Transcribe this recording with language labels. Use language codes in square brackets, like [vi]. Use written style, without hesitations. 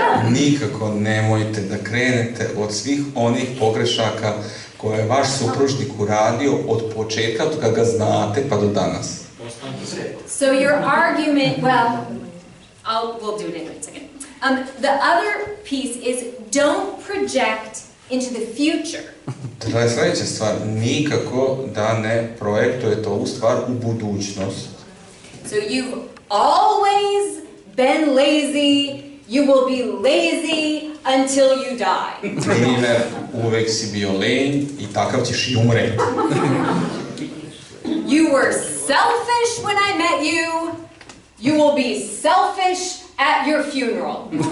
[sr] nikako nemojte da krenete od svih onih pogrešaka koje je vaš supružnik uradio od početka, od kada ga znate pa do danas. [en] So your argument, well, we'll do it in a second. The other piece is don't project into the future. [sr] To je sledeća stvar, nikako da ne projektujete ovu stvar u budućnost. [en] So you've always been lazy, you will be lazy until you die. [sr] Primer, uvek si bio lenj i takav ćeš i umreti. [en] You were selfish when I met you, you will be selfish at your funeral.